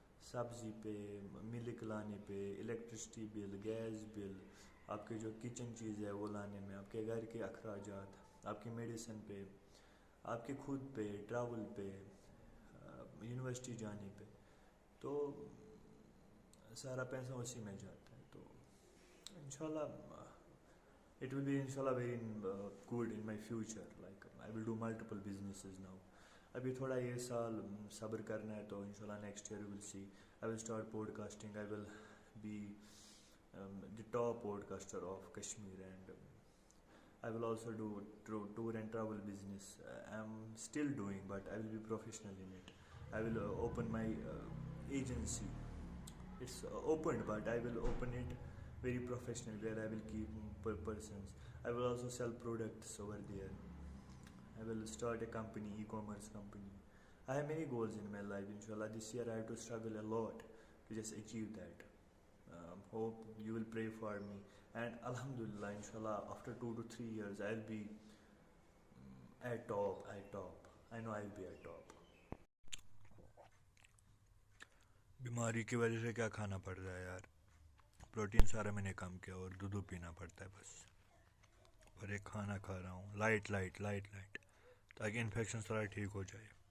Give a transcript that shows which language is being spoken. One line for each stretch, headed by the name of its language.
Urdu: سبزی پہ، ملک لانے پہ، الیکٹرسٹی بل، گیس بل، آپ کے جو کچن چیز ہے وہ لانے میں، آپ کے گھر کے اخراجات، آپ کی میڈیسن پہ، آپ کے خود پہ، ٹریول پہ، یونیورسٹی جانے پہ، تو سارا پیسہ اسی میں جاتا ہے.
English: تو انشاءاللہ it will be inshallah very good in my future, like I will do multiple businesses now.
Urdu: ابھی تھوڑا یہ سال صبر کرنا ہے،
English: تو انشاءاللہ next year will see I will start podcasting. I will be the top podcaster of Kashmir, and I will also do tour and travel business. I'm still doing, but I will be professional in it. I will open my agency. It's opened, but I will open it very professional, where I will keep persons. I will also sell products over there. I will start a company, e-commerce company. I have many goals in my life. Inshallah, this year I have to struggle a lot to just achieve that. Hope you will pray for me. And Alhamdulillah, inshallah, after 2 to 3 years, I'll be at top. I know I'll be at top.
Urdu: بیماری کی وجہ سے کیا کھانا پڑ رہا ہے یار، پروٹین سارا میں نے کم کیا، اور دودھ پینا پڑتا ہے بس. اور ایک کھانا کھا رہا ہوں لائٹ تاکہ انفیکشن تھوڑا ٹھیک ہو جائے.